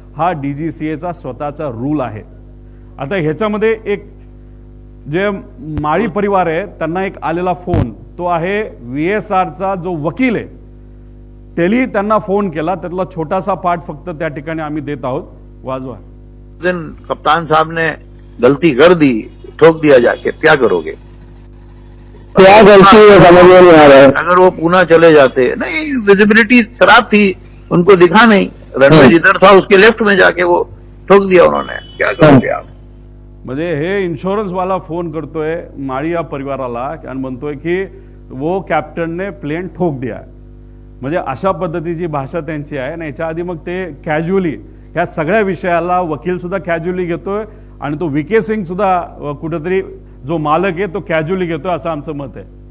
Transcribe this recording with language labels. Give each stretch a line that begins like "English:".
Marathi: हा DGCAचा स्वतःचा रूल आहे. आता ह्याच्यामध्ये एक जे माळी परिवार आहे त्यांना एक आलेला फोन तो आहे VSRचा जो वकील आहे त्यांनी त्यांना फोन केला, त्यातला छोटासा पार्ट फक्त त्या ठिकाणी आम्ही देत आहोत, वाजवा.
Hindi: दिन कप्तान साहब ने गलती कर दी, ठोक दिया जाके, क्या करोगे? क्या गलती है समझ में नहीं आ रहा है. अगर वो पुणे चले जाते, नहीं विजिबिलिटी खराब थी, उनको दिखा नहीं, रनवे जिधर था उसके लेफ्ट में जाके वो ठोक दिया उन्होंने, क्या करोगे आप?
Marathi: म्हणजे हे इन्शुरन्स वाला फोन करतोय माळी या परिवाराला आणि म्हणतोय की
Hindi: वो कॅप्टनने प्लेन ठोक दिया.
Marathi: म्हणजे अशा पद्धतीची भाषा त्यांची आहे. आणि याच्या आधी मग ते कॅज्युअली ह्या सगळ्या विषयाला वकील सुद्धा कॅज्युअली घेतोय आणि तो VK सिंग सुद्धा कुठेतरी जो मालक आहे तो कॅज्युअली घेतोय असं आमचं मत आहे.